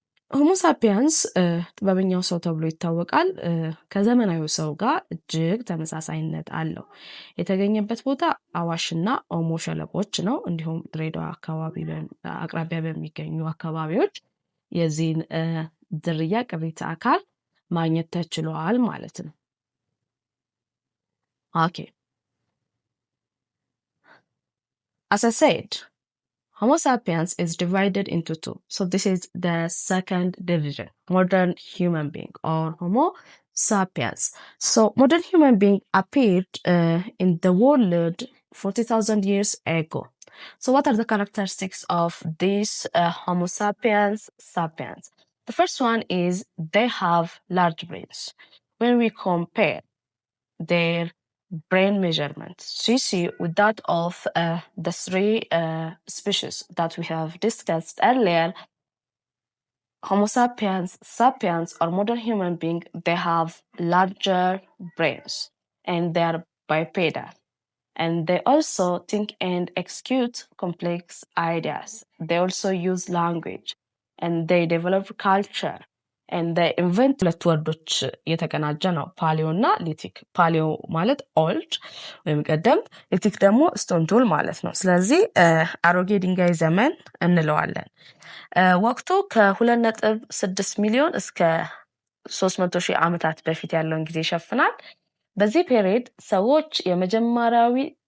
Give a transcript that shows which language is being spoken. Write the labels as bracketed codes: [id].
[am] ሆሞ ሳፒያንስ ጥበበኛው ሰው ተብሎ ይታወቃል። ከዘመናዊ ሰው ጋር እጅግ ተመሳሳይነት አለው። የተገኘበት ቦታ አዋሽና ኦሞ ሸለቆች ነው። እንዲሁም ድሬዳዋ አካባቢ አቅራቢያ በሚገኙ አካባቢዎች የዚህን ዝርያ ቅሪተ አካል ማግኘት ተችሏል ማለት ነው። ኦኬ [en] as I said, Homo sapiens is divided into 2. So this is the second division, modern human being or Homo sapiens. So modern human being appeared in the world 40,000 years ago. So what are the characteristics of these Homo sapiens sapiens? The first one is they have large brains. When we compare their brain measurement CC with that of the 3 species that we have discussed earlier, Homo sapiens sapiens or modern human being, they have larger brains and they are bipedal, and they also think and execute complex ideas. They also use language. and they developed culture and they invent [am] ሁለት ወርዶች የተቀናጀ ነው ፓሊዮ እና ሊቲክ ፓሊዮ ማለት ኦልድ ወይም ቀደምት ሊቲክ ደግሞ ስቶን ቱል ማለት ነው ስለዚህ አሮጌ ድንጋይ ዘመን እንለዋለን ወቅቱ ከ2.6 ሚሊዮን እስከ 300,000 ዓመታት በፊት ያለውን ጊዜ ይሸፍናል በዚህ ፔሪድ ሰዎች የመጀመሪያዎቹ